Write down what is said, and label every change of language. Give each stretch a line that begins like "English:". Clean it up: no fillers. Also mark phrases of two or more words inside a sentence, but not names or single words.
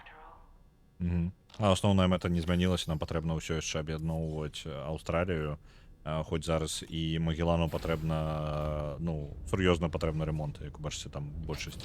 Belarusian: А асноўная мэта не змянілася, нам патрэбна ўсё яшчэ аб'ядноўваць Аўстралію
Ukrainian: Хоч зараз і Магеллану потрібно, ну, серйозно потрібно ремонт, як бачите, там більшість.